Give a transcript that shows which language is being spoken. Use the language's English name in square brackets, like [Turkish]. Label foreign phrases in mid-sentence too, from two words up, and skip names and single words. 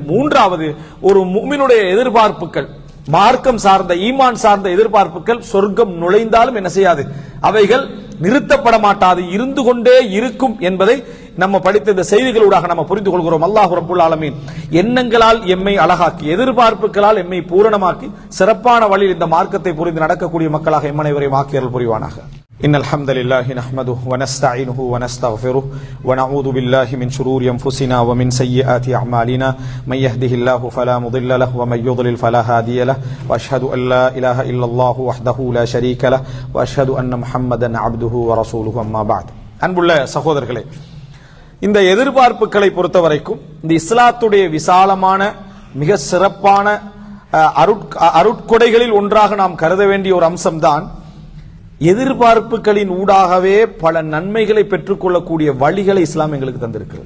[Tamil] மூன்றாவது, ஒரு முஃமினுடைய எதிர்பார்ப்புகள், மார்க்கம் சார்ந்த, ஈமான் சார்ந்த எதிர்பார்ப்புகள் சொர்க்கம் நுழைந்தாலும் என்ன செய்யாது, அவைகள் நிறுத்தப்பட மாட்டாது, இருந்து கொண்டே இருக்கும் என்பதை நம்ம படித்த இந்த செய்திகளூடாக நம்ம புரிந்து கொள்கிறோம். [Arabic] الله رب العالمين [Tamil] எண்ணங்களால் எம்மை அழகாக்கி, எதிர்பார்ப்புகளால் எம்மை பூரணமாக்கி, சிறப்பான வழியில் இந்த மார்க்கத்தை புரிந்து நடக்கக்கூடிய மக்களாக எம்மனைவரையும் ஆக்கியல் புரிவானாக. [Arabic] إن الحمد لله نحمده ونستعينه ونستغفره ونعوذ بالله من شرور أنفسنا ومن سيئات أعمالنا من يهده الله فلا مضل له ومن يضلل فلا هادي له وأشهد أن لا إله إلا الله وحده لا شريك له وأشهد أن محمدا عبده ورسوله أما بعد. [Tamil] அன்புள்ள சகோதரர்களே, இந்த எதிர்பார்ப்புகளை பொறுத்தவரைக்கும் இந்த இஸ்லாத்துடைய விசாலமான மிக சிறப்பான அருட்கொடைகளில் ஒன்றாக நாம் கருத வேண்டிய ஒரு அம்சம்தான் எதிர்பார்ப்புகளின் ஊடாகவே பல நன்மைகளை பெற்றுக்கொள்ளக்கூடிய வழிகளை இஸ்லாம் எங்களுக்கு தந்திருக்கிறது.